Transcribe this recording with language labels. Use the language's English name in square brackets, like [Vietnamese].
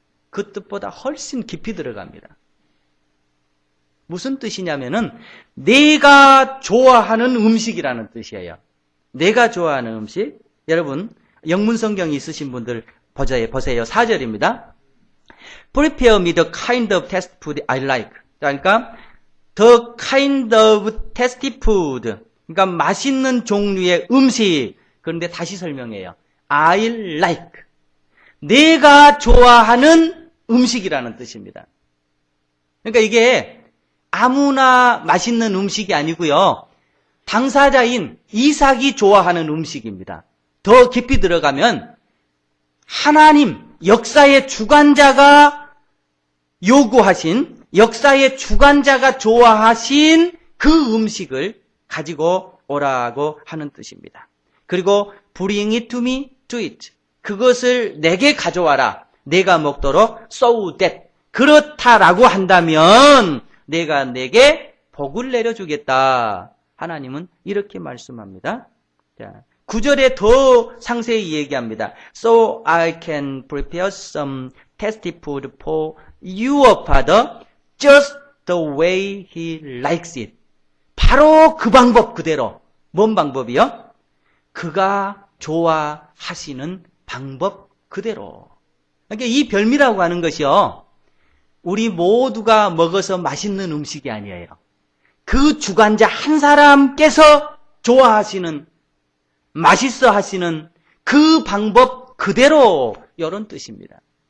[Korean] 그 뜻보다 훨씬 깊이 들어갑니다. 무슨 뜻이냐면은 내가 좋아하는 음식이라는 뜻이에요. 내가 좋아하는 음식. 여러분, 영문 성경이 있으신 분들 보세요. 4절입니다. [English] Prepare me the kind of tasty food I like. [Korean] 그러니까 [English] the kind of tasty food. [Korean] 그러니까 맛있는 종류의 음식. 그런데 다시 설명해요. [English] I like. [Korean] 내가 좋아하는 음식이라는 뜻입니다. 그러니까 이게 아무나 맛있는 음식이 아니고요. 당사자인 이삭이 좋아하는 음식입니다. 더 깊이 들어가면 하나님, 역사의 주관자가 요구하신, 역사의 주관자가 좋아하신 그 음식을 가지고 오라고 하는 뜻입니다. [English] 그리고 bring it to me, to it. [Korean] 그것을 내게 가져와라. 내가 먹도록 so that. 그렇다라고 한다면 내가 내게 복을 내려주겠다. 하나님은 이렇게 말씀합니다. 자, 9절에 더 상세히 얘기합니다. [English] So I can prepare some tasty food for your father just the way he likes it. [Korean] 바로 그 방법 그대로. 뭔 방법이요? 그가 좋아하시는 방법 그대로. 그러니까 이 별미라고 하는 것이요, 우리 모두가 먹어서 맛있는 음식이 아니에요. 그 주관자 한 사람께서 좋아하시는, 맛있어 하시는 그 방법 그대로, 이런 뜻입니다.